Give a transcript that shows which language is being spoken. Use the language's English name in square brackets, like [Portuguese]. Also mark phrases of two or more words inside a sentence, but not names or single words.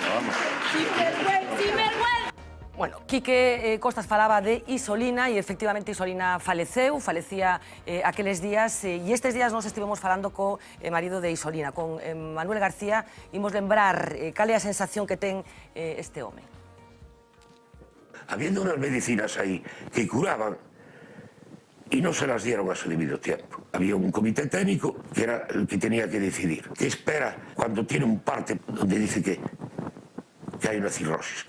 [Galician] Bueno, Quique Costas falaba de Isolina e efectivamente Isolina falecía aqueles días e estes días nos estivemos falando co marido de Isolina, con Manuel García. Imos lembrar cal é a sensación que ten este home. [Spanish] Habiendo unas medicinas aí que curaban y no se las dieron a su debido tiempo. Había un comité técnico que era el que tenía que decidir. ¿Qué espera cuando tiene un parte donde dice que hay una cirrosis?